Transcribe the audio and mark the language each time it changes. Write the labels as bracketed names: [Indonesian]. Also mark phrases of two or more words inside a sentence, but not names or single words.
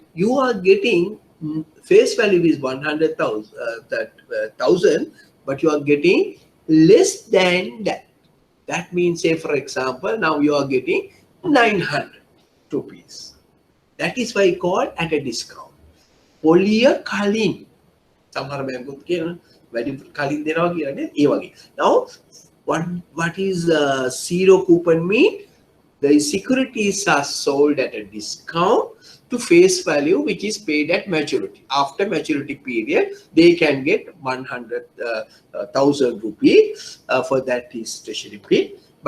[English] You are getting face value is 100,000, but you are getting less than that. That means, say for example, now you are getting 900 rupees. That is why called at a discount. [Sinhala] පොලිය කලින්. සමහර බැංකුත් කියන වැඩි කලින් දෙනවා කියන්නේ ඒ වගේ. [English] Now what is zero coupon mean? The securities are sold at a discount to face value, which is paid at maturity. After maturity period, they can get 100,000 rupees for that is treasury bill.